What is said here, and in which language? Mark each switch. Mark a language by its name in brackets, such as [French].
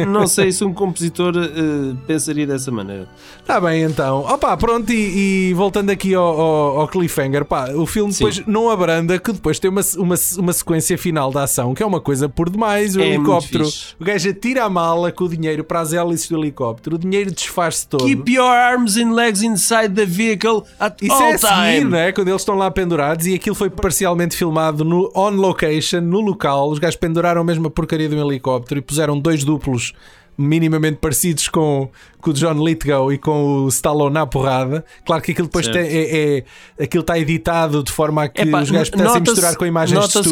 [Portuguese] Não sei se um compositor pensaria dessa maneira. Está bem, então. Opa, pronto, e voltando aqui ao Cliffhanger, pá, o filme depois não abranda, que depois tem uma sequência final da ação, que é uma coisa por demais. O helicóptero. O gajo atira a mala com o dinheiro para as hélices do helicóptero, o dinheiro desfaz-se todo. [English] Keep your arms and legs inside the vehicle at [Portuguese] Isso [English] all [Portuguese] é a [English] time. [Portuguese] Seguir, né? Quando eles estão lá pendurados, e aquilo foi parcialmente filmado. [English] No on location, [Portuguese] no local, os gajos penduraram mesmo a porcaria de um helicóptero e puseram dois duplos minimamente parecidos com o John Lithgow e com o Stallone na porrada. Claro que aquilo depois aquilo está editado de forma a que os gajos pudessem misturar com imagens de estúdio.